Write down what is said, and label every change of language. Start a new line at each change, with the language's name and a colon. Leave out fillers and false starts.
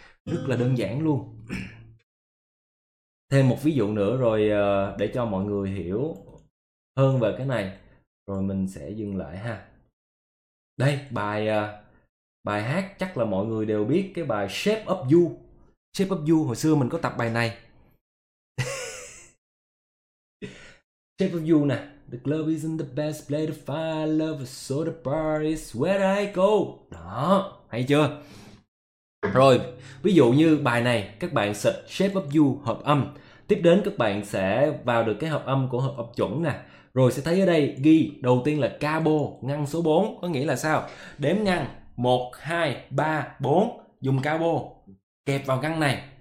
Vietnamese: Rất là đơn giản luôn. Thêm một ví dụ nữa rồi để cho mọi người hiểu hơn về cái này, rồi mình sẽ dừng lại ha. Đây, bài hát chắc là mọi người đều biết, cái bài Shape of You. Shape of You, hồi xưa mình có tập bài này. Shape of You nè.
English: The club isn't the best place to find love, so the bar is where I go.
Vietnamese: Đó, hay chưa? Rồi, ví dụ như bài này, các bạn search Shape of You hợp âm. Tiếp đến các bạn sẽ vào được cái hợp âm của hợp âm chuẩn nè. Rồi sẽ thấy ở đây ghi đầu tiên là cabo, ngăn số 4. Có nghĩa là sao? Đếm ngăn 1, 2, 3, 4. Dùng cabo kẹp vào ngăn này.